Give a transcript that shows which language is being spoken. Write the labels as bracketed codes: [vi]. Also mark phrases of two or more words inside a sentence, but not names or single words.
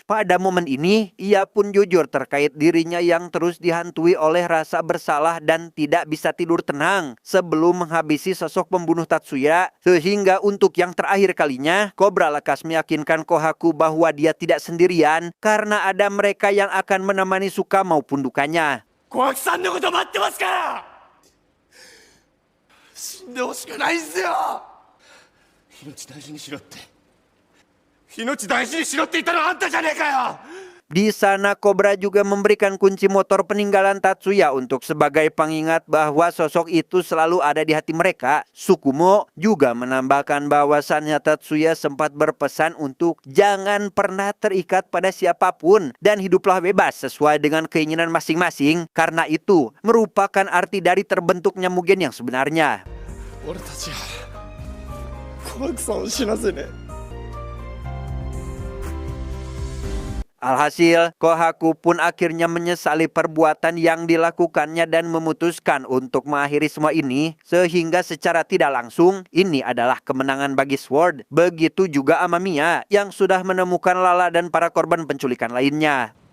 [id] Pada momen ini, ia pun jujur terkait dirinya yang terus dihantui oleh rasa bersalah dan tidak bisa tidur tenang sebelum menghabisi sosok pembunuh Tatsuya. Sehingga untuk yang terakhir kalinya, Cobra lekas meyakinkan Kohaku bahwa dia tidak sendirian karena ada mereka yang akan menemani suka maupun dukanya. [ja] 小秋さんのこと待ってますから、死んでほしくないんすよ。命大事にしろって、命大事にしろって言ったのはあんたじゃねえかよ。 [id] Di sana Cobra juga memberikan kunci motor peninggalan Tatsuya untuk sebagai pengingat bahwa sosok itu selalu ada di hati mereka. Tsukumo juga menambahkan bahwasannya Tatsuya sempat berpesan untuk jangan pernah terikat pada siapapun dan hiduplah bebas sesuai dengan keinginan masing-masing. Karena itu merupakan arti dari terbentuknya Mugen yang sebenarnya. [ja] 俺たちは小秋さんを死なせねえ。 [id] Alhasil, Kohaku pun akhirnya menyesali perbuatan yang dilakukannya dan memutuskan untuk mengakhiri semua ini. Sehingga secara tidak langsung, ini adalah kemenangan bagi Sword. Begitu juga Amamiya yang sudah menemukan Lala dan para korban penculikan lainnya.